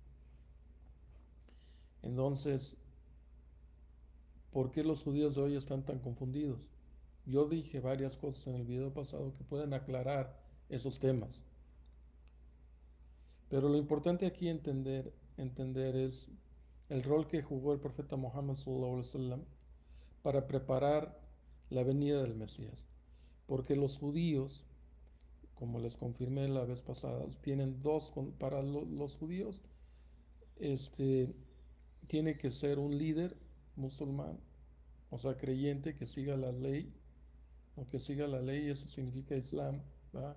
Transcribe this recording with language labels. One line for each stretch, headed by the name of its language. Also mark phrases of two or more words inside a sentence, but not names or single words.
Spanish: Entonces, ¿por qué los judíos de hoy están tan confundidos? Yo dije varias cosas en el video pasado que pueden aclarar esos temas. Pero lo importante aquí entender es el rol que jugó el profeta Muhammad
Arabic: صلى الله عليه وسلم
Spanish: para preparar la venida del Mesías. Porque los judíos, como les confirmé la vez pasada, tienen para los judíos, este, tiene que ser un líder musulmán, o sea, creyente que siga la ley, o que siga la ley, eso significa Islam, ¿va?